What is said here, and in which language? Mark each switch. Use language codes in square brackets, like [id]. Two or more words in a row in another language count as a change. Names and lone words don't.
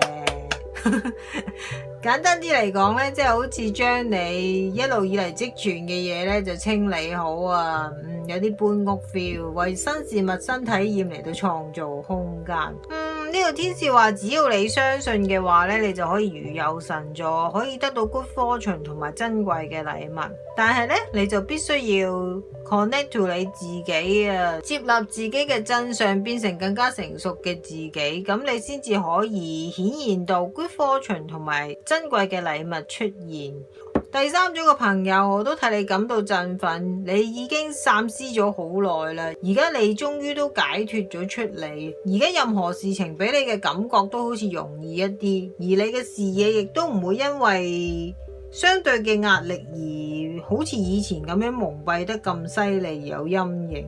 [yue] 簡單啲嚟講咧，即係好似將你一路以嚟積存嘅嘢咧，就清理好啊。有啲搬屋 feel， 為新事物新體驗嚟到創造空間。呢個天使話，只要你相信嘅話咧，你就可以如有神助，可以得到 [en] good fortune [yue] 同埋珍貴嘅禮物。但係咧，你就必須要 [en] connect to [yue] 你自己啊，接納自己嘅真相，變成更加成熟嘅自己，咁你先至可以顯現到 [en] good fortune [yue] 同埋珍貴嘅禮物出現。第三組嘅朋友，我都替你感到振奮，你已經三思咗好耐啦，而家你終於都解脫咗出嚟，而家任何事情俾你嘅感覺都好似容易一啲，而你嘅視野亦都唔會因為相對嘅壓力而好似以前咁樣蒙蔽得咁犀利而有陰影。